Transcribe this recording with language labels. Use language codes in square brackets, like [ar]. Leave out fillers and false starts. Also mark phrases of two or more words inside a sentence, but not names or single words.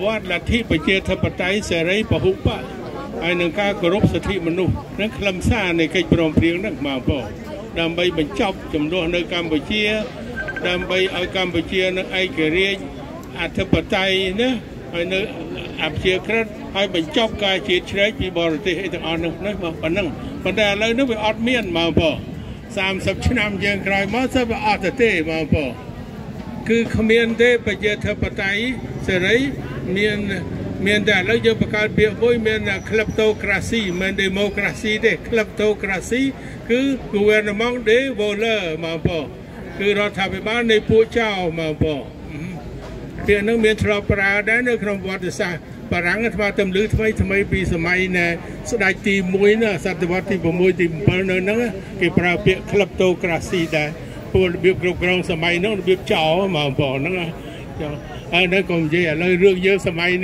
[km] ត្តលទ្ធិប្រជាធិបតេយ្យសេរីពហុបកហើយនឹងការគោរពសិទ្ធិមនុស្សនឹងខ្លឹមសារនៃកិច្ចព្រមព្រៀងហ្នឹងបងប្អូនដើម្បីបញ្ចប់ចំនួននៅកម្ពុជាដើម្បីឲ្យកម្ពុជានឹងឯករាជ្យអធិបតេយ្យណាហើយនៅអព្យាក្រឹតហើយបញ្ចប់ការជាតិជ្រែកពីបរទេសអីទាំងអស់នោះមកប៉ុណ្ណឹងប៉ុន្តែឥឡូវនេះវាអត់មានមកបង30 ឆ្នាំយើងក្រោយមកទៅវាអត់ទេមកបងគឺគ្មានទេប្រជាធិបតេយ្យសេរីមានតែឥឡូវយើងបង្កើតពាក្យមួយ មាន kleptocracy មិន democracy ទេ kleptocracy គឺ [fr] gouvernement des voleurs [km] មកបងគឺរដ្ឋាភិបាលនៃពួកចោរមកបងពាក្យហ្នឹងមានធ្លាប់ប្រើដែរនៅក្នុងប្រវត្តិសាស្ត្របារាំងអាត្មាទំលឺថ្មីពីសម័យណែស្ដេចទី1ណាសតវត្សទី6ទី7នៅហ្នឹងគេប្រើពាក្យ kleptocracy ដែរពួករបៀបគ្រប់គ្រងសម័យហ្នឹងរបៀបចោរមកបងហ្នឹងហើយនៅកុំនិយាយឥឡូវរឿងយើងសម័យ